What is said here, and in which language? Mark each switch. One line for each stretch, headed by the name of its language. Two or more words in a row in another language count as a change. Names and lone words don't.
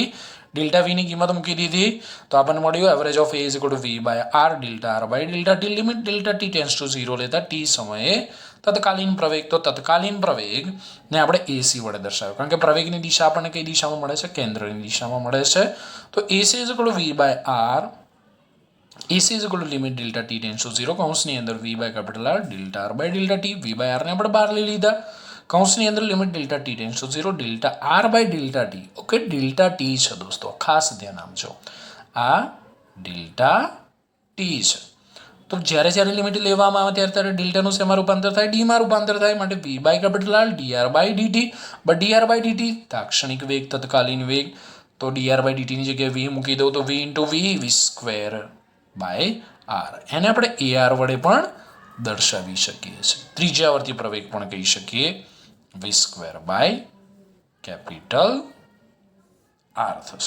Gujarati: ડેલ્ટા વીની કિંમત મૂકી દીધી તો આપણને મળ્યું
English: average of a is equal to v by r delta r by delta t. limit delta t tends to 0
Gujarati: લેતા ટી સમયે તત્કાલીન પ્રવેગ, તો તત્કાલીન પ્રવેગને આપણે એસી વડે દર્શાવ્યો, કારણ કે પ્રવેગની દિશા આપણને કઈ દિશામાં મળે છે? કેન્દ્રની દિશામાં મળે છે. તો
English: AC is equal to v by r. AC is equal to limit delta t tends to 0
Gujarati: કૌંસની અંદર
English: v by capital R delta r by delta t. v by r
Gujarati: ને આપણે બહાર લઈ લીધા. કૌંસની અંદર લિમિટ
English: delta t tends to 0 delta r by delta t.
Gujarati: ઓકે,
English: delta t
Gujarati: છે દોસ્તો, ખાસ ધ્યાન આપજો, આ
English: delta t
Gujarati: છે. તો જ્યારે જ્યારે લિમિટ લેવામાં આવે ત્યારે ત્યારે ડેલ્ટાનું શેમાં રૂપાંતર થાય? ડીમાં રૂપાંતર થાય. માટે
English: v by capital R dr by dt.
Gujarati: બટ
English: dr by dt
Gujarati: તાક્ષણિક વેગ, તત્કાલીન વેગ. તો
English: dr by dt
Gujarati: ની જગ્યાએ v મૂકી દઉં તો
English: v into v square by r.
Gujarati: એને આપણે AR વડે પણ દર્શાવી શકીએ છીએ. ત્રિજ્યાવર્તી પ્રવેગ પણ કહી શકીએ,
English: v square by capital R
Gujarati: થશે.